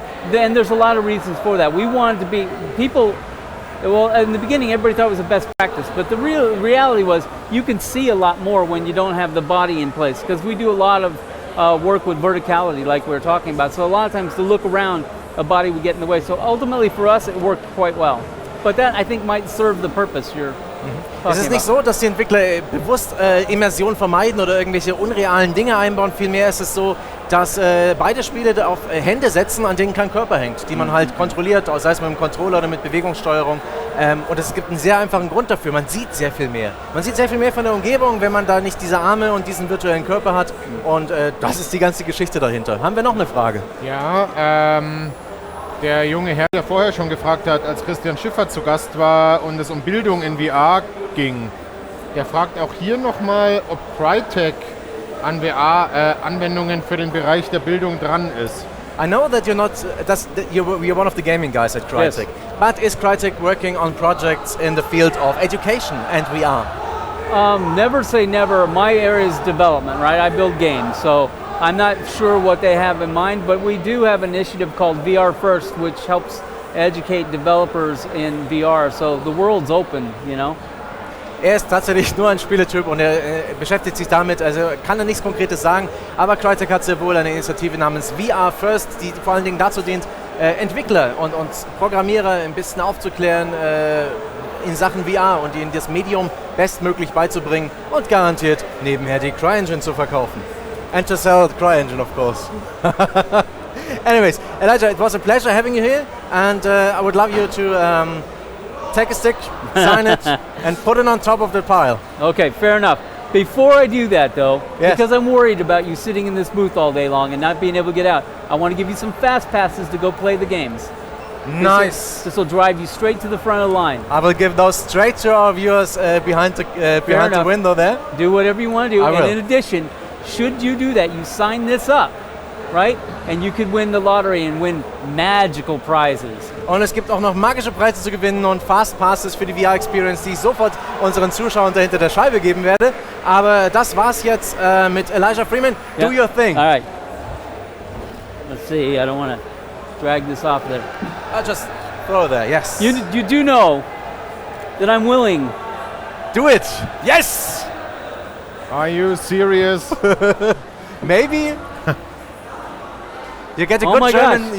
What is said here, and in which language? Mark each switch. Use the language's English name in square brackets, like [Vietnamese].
[English] Then there's a lot of reasons for that. We wanted to be people. Well, in the beginning, everybody thought it was the best practice, but the reality was you can see a lot more when you don't have the body in place, because we do a lot of work with verticality like we were talking about. So a lot of times to look around, a body would get in the way. So ultimately for us, it worked quite well. But that, I think, might serve the purpose you're [German] Es ist nicht so, dass die Entwickler bewusst Immersion vermeiden oder irgendwelche unrealen Dinge einbauen. Vielmehr ist es so, dass beide Spiele auf Hände setzen, an denen kein Körper hängt, die man halt kontrolliert, sei es mit dem Controller oder mit Bewegungssteuerung. Und es gibt einen sehr einfachen Grund dafür. Man sieht sehr viel mehr. Man sieht sehr viel mehr von der Umgebung, wenn man da nicht diese Arme und diesen virtuellen Körper hat. Und das ist die ganze Geschichte dahinter. Haben wir noch eine Frage? Ja, der junge Herr, der vorher schon gefragt hat, als Christian Schiffer zu Gast war und es um Bildung in VR ging, der fragt auch hier nochmal, ob Crytek an VR-Anwendungen für den Bereich der Bildung dran ist. [English] I know that you're one of the gaming guys at Crytek, yes. But is Crytek working on projects in the field of education and VR? Never say never. My area is development, right? I build games, so I'm not sure what they have in mind, but we do have an initiative called VR First, which helps educate developers in VR, so the world's open, you know? [German] Er ist tatsächlich nur ein Spieletyp und er beschäftigt sich damit, also kann er nichts Konkretes sagen, aber Crytek hat sehr wohl eine Initiative namens VR First, die vor allen Dingen dazu dient, Entwickler und Programmierer ein bisschen aufzuklären in Sachen VR und ihnen das Medium bestmöglich beizubringen und garantiert nebenher die CryEngine zu verkaufen. [English] And to sell the CryEngine, of course. Anyways, Elijah, it was a pleasure having you here, and I would love you to take a stick, sign it, and put it on top of the pile. Okay, fair enough. Before I do that, though, yes. Because I'm worried about you sitting in this booth all day long and not being able to get out, I want to give you some fast passes to go play the games. Nice. This will drive you straight to the front of the line. I will give those straight to our viewers behind the window there. Do whatever you want to do. I will. And in addition, should you do that, you sign this up, right? And you could win the lottery and win magical prizes. [German] Und es gibt auch noch magische Preise zu gewinnen und Fast Passes für die VR-Experience, die ich sofort unseren Zuschauern dahinter der Scheibe geben werde. Aber das war's jetzt mit Elijah Freeman. [English] Yeah. Do your thing. All right. Let's see. I don't want to drag this off there. I'll just throw there. Yes. You do know that I'm willing. Do it. Yes. Are you serious? Maybe. You get a good German.